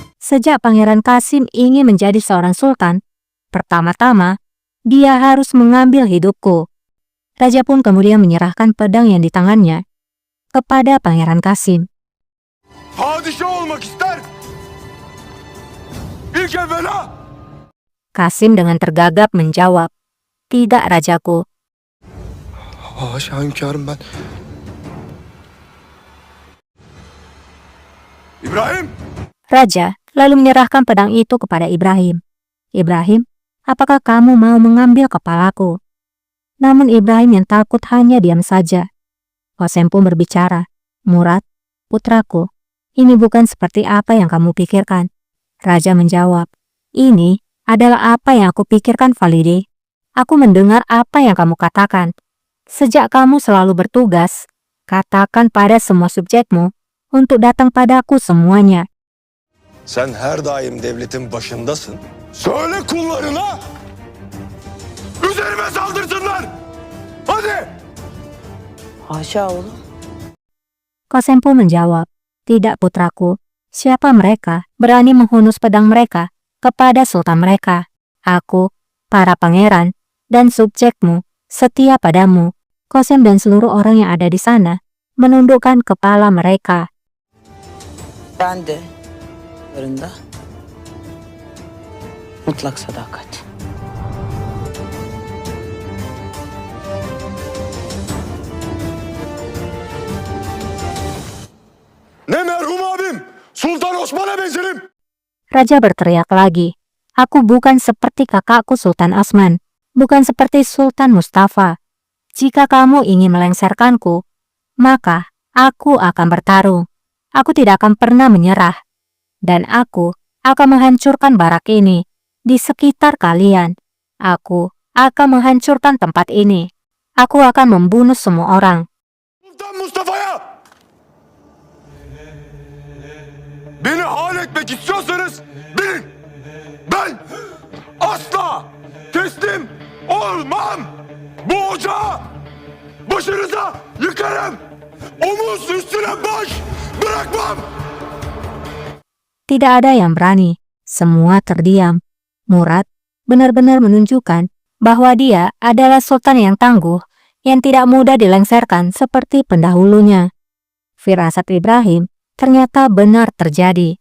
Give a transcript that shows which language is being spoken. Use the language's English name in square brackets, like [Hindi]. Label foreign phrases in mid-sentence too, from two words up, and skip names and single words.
[Indonesian] Sejak Pangeran Qasim ingin menjadi seorang sultan, pertama-tama dia harus mengambil hidupku. Raja pun kemudian menyerahkan pedang yang di tangannya kepada Pangeran Qasim. [Turkish] Padişah olmak ister. İlk evvela. [Indonesian] Qasim dengan tergagap menjawab, "Tidak, rajaku." [Turkish] Haşa hünkârım ben. İbrahim. [Indonesian] Raja lalu menyerahkan pedang itu kepada Ibrahim. "Ibrahim, apakah kamu mau mengambil kepalaku?" Namun Ibrahim yang takut hanya diam saja. Qasim pun berbicara, "Murad, putraku, ini bukan seperti apa yang kamu pikirkan." Raja menjawab, "Ini adalah apa yang aku pikirkan, Valide. Aku mendengar apa yang kamu katakan. Sejak kamu selalu bertugas, katakan pada semua subjekmu untuk datang padaku semuanya." [Turkish] Sen her daim devletin başındasın. Söyle kullarına. Üzerime saldırsınlar. Hadi. Haşa oğlum. [Indonesian] Qasim pun menjawab, "Tidak, putraku. Siapa mereka berani menghunus pedang mereka kepada sultan mereka? Aku, para pangeran, dan subjekmu setia padamu." Qasim dan seluruh orang yang ada di sana menundukkan kepala mereka. [Turkish] Ben de yanlarında mutlak sadakat. Ne merhum abim. Sultan Osman'a benzerim. [Indonesian] Raja berteriak lagi, "Aku bukan seperti kakakku Sultan Osman, bukan seperti Sultan Mustafa. Jika kamu ingin melengsarkanku, maka aku akan bertarung. Aku tidak akan pernah menyerah. Dan aku akan menghancurkan barak ini di sekitar kalian. Aku akan menghancurkan tempat ini. Aku akan membunuh semua orang." [Turkish] Sultan Mustafa'ya. Beni hal etmek istiyorsanız bilin. Ben asla teslim olmam. Bu ocağı başınıza yıkarım. Omuz üstüne baş bırakmam. [Indonesian] Tidak ada yang berani. Semua terdiam. Murad benar-benar menunjukkan bahwa dia adalah sultan yang tangguh, yang tidak mudah dilengsarkan seperti pendahulunya. Firasat Ibrahim ternyata benar terjadi.